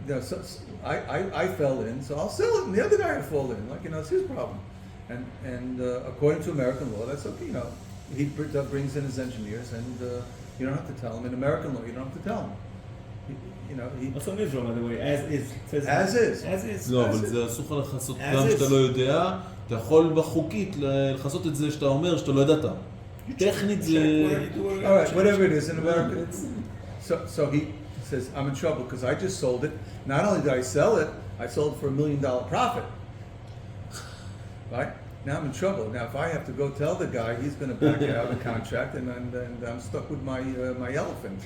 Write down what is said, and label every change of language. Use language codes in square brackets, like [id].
[en] you know, I fell in, so I'll sell it, and the other guy will fall in. Like, you know, it's his problem. And according to American law, that's okay. You know, he brings in his engineers, and you don't have to tell him. In American law, you don't have to tell him. Also in Israel, by the way, as is. As is. As is. [he] לא, אבל זה אסור לך לחסות גם שאתה לא יודע, אתה יכול בחוקית לחסות את זה שאתה אומר שאתה לא ידעת. טכנית זה... [en] All right, whatever it is in America. So he says, I'm in trouble because I just sold it. Not only did I sell it, I sold it for $1 million profit. Right? Now I'm in trouble. Now if I have to go tell the guy, he's going to back out of the contract, and I'm stuck with my elephant.